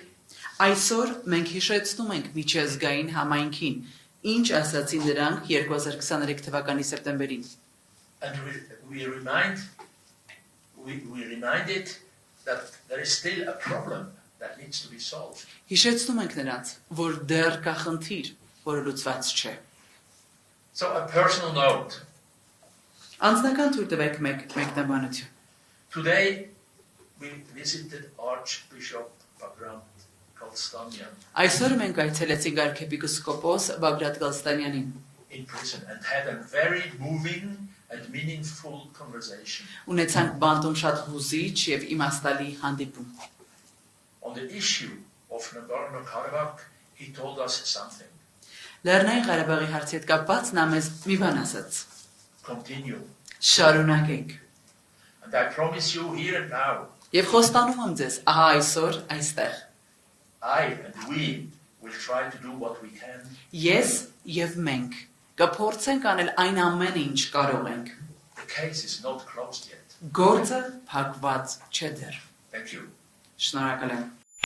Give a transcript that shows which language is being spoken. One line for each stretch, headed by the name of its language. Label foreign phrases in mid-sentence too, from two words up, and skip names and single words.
Armenian: Այսօր մենք հիշեցնում ենք միջազգային համայնքին, ինչ ասացին նրանք 2023 թվականի սեպտեմբերին։
English: And we remind it that there is still a problem that needs to be solved.
Armenian: Հիշեցնում ենք նրանց, որ դեռ կա խնդիր, որը լուծված չէ։
English: So a personal note.
Armenian: Անձնական թույլ տվեք մեկնաբանություն։
English: Today we visited Archbishop Bagrat Kalstanian
Armenian: Այսօր մենք այցելեցինք arczepiskopos Bagrat Kalstanyanին
English: in prison and had a very moving and meaningful conversation.
Armenian: Ունեցանք բանտում շատ հուզիչ եւ իմաստալի հանդիպում։
English: On the issue of Nagorno-Karabakh, he told us something.
Armenian: Լեռնային Ղարաբաղի հարցի հետ կապված նա մեզ մի բան ասաց։
English: Continue.
Armenian: Շարունակենք։
English: And I promise you here and now,
Armenian: Եվ խոստանում եմ ձեզ, ահա այսօր այստեղ։
English: I and we will try to do what we can.
Armenian: Ես եւ մենք կփորձենք անել այն ամենը, ինչ կարող ենք։
English: The case is not closed yet.
Armenian: Գործը փակված չէ դեռ։
English: Thank you.
Armenian: Շնորհակալ եմ։